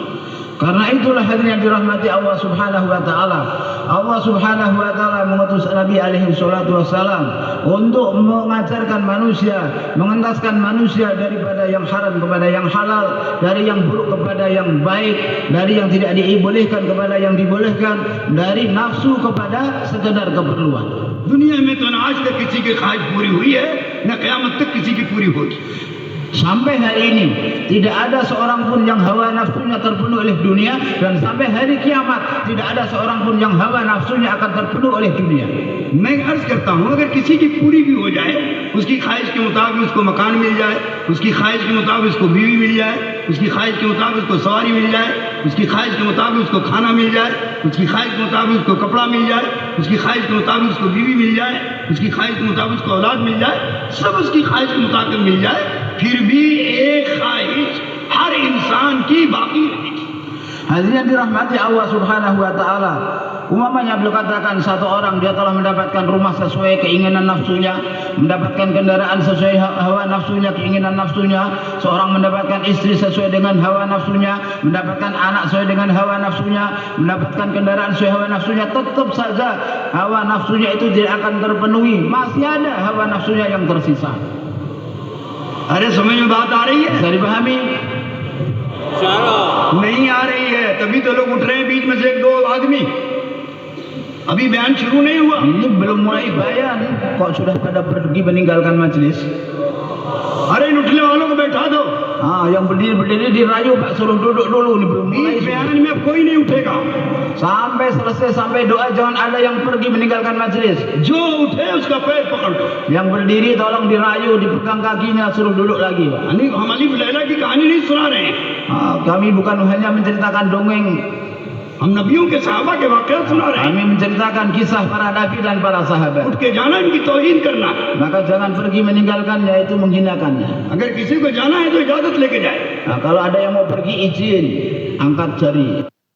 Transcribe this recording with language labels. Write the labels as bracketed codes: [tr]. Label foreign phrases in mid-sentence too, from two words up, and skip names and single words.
[id] Karena itulah hadirin yang dirahmati [ar] Allah Subhanahu wa taala. Allah Subhanahu wa taala [id] mengutus Nabi [ar] alaihi salatu wasalam [id] untuk mengajarkan manusia, mengentaskan manusia daripada yang haram kepada yang halal, dari yang buruk kepada yang baik, dari yang tidak dibolehkan kepada yang dibolehkan, dari nafsu kepada sekedar keperluan. [hi] दुनिया में तो न आज तक किसी की ख्वाहिश पूरी हुई है, न क़यामत तक किसी की पूरी होगी। [id] Sampai hari ini tidak ada seorang pun yang hawa nafsunya terpenuhi oleh dunia, dan sampai hari kiamat tidak ada seorang pun yang hawa nafsunya akan terpenuhi oleh dunia. [hi] मैं अर्ज करता हूँ, अगर किसी की पूरी भी हो जाए, उसकी ख्वाहिश के मुताबिक उसको मकान मिल जाए, उसकी ख्वाहिश के मुताबिक उसको बीवी मिल जाए, उसकी ख्वाहिश के मुताबिक उसको सवारी मिल जाए, उसकी ख्वाहिश के मुताबिक उसको खाना मिल जाए, उसकी ख्वाहिश के मुताबिक उसको कपड़ा मिल जाए, उसकी ख्वाहिश के मुताबिक उसको बीवी मिल जाए, उसकी ख्वाहिश के मुताबिक उसको औलाद मिल जाए, सब उसकी ख्वाहिश के मुताबिक मिल जाए, फिर भी एक ख्वाहिश हर इंसान की बाकी रहेगी। [id] Hadirin dirahmati [ar] Allah Subhanahu wa taala. [id] Umpamanya beliau katakan satu orang dia telah mendapatkan rumah sesuai keinginan nafsunya, mendapatkan kendaraan sesuai hawa nafsunya, keinginan nafsunya, seorang mendapatkan istri sesuai dengan hawa nafsunya, mendapatkan anak sesuai dengan hawa nafsunya, mendapatkan kendaraan sesuai hawa nafsunya, tetap saja hawa nafsunya itu tidak akan terpenuhi, masih ada hawa nafsunya yang tersisa. [hi] अरे समझ में बात आ रही है? [id] Bisa dipahami? [hi] नहीं आ रही है, तभी तो लोग उठ रहे हैं बीच में से एक दो आदमी। अभी बयान शुरू नहीं हुआ। [id] Ini belum mulai bayan, kok sudah pada pergi meninggalkan majelis? [hi] अरे इन उठने वालों को बैठा दो। [id] Yang berdiri dirayu Pak, suruh duduk dulu, ini belum mulai. [hi] इस बयान में अब कोई नहीं उठेगा। [id] Sampai selesai, sampai doa, jangan ada yang pergi meninggalkan majelis. [hi] जो उठे उसका पैर पकड़ लो। [id] Yang berdiri tolong dirayu, dipegang kakinya, suruh duduk lagi Pak. [hi] हम अलीफ लैला की कहानी नहीं सुना रहे हैं। [id] Kami bukan hanya menceritakan dongeng. [hi] हम नबियों के सहाबा के वाक़यात सुना रहे हैं। [id] Kami menceritakan kisah para nabi dan para sahabat. [hi] उठ के जाना इनकी तौहीन करना। [id] Maka jangan pergi meninggalkannya, itu menghinakannya. [hi] अगर किसी को जाना है तो इजाजत लेके जाए। [id] Nah, kalau ada yang mau pergi izin, angkat jari.